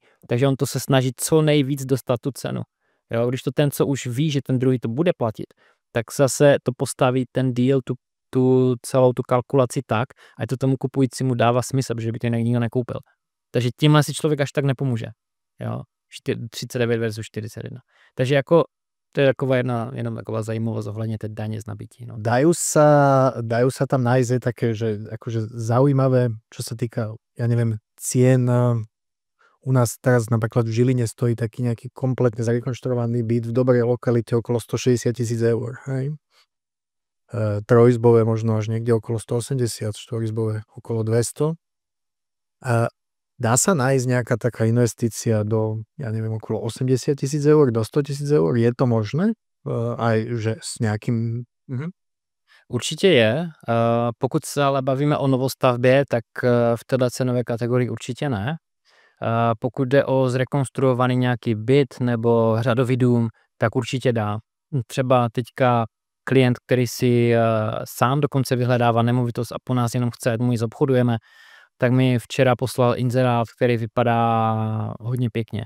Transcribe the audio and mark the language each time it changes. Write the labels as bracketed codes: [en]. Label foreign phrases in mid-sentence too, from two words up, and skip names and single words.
[cs] Takže on to se snaží co nejvíc dostat tu cenu. Jo, když to ten, co už ví, že ten druhý to bude platit, tak zase to postaví ten deal, celou tu kalkulaci tak, a to tomu kupujícímu dává smysl, protože by to nikdo nekoupil. Takže tímhle si člověk až tak nepomůže. Jo? 39 versus 41. Takže jako to je taková jenom taková zajímavost ohledně té daně z nabití. No. [sk] Dajú sa tam nájsť také, že akože zaujímavé, čo sa týka, ja neviem, cien. U nás teraz napríklad v Žiline stojí taký nejaký kompletne zrekonštruovaný byt v dobrej lokalite okolo 160 000 eur. Hej? Trojizbové možno až niekde okolo 180, štvorizbové okolo 200. Dá sa nájsť nejaká taká investícia do, ja neviem, okolo 80 000 eur, do 100 000 eur? Je to možné? Aj že s nejakým... [cs] Určitě je. Pokud se ale bavíme o novostavbě, tak v této cenové kategorii určitě ne. Pokud jde o zrekonstruovaný nějaký byt nebo řadový dům, tak určitě dá. Třeba teďka klient, který si sám dokonce vyhledává nemovitost a po nás jenom chce, ať mu ji zobchodujeme, tak mi včera poslal inzerát, který vypadá hodně pěkně.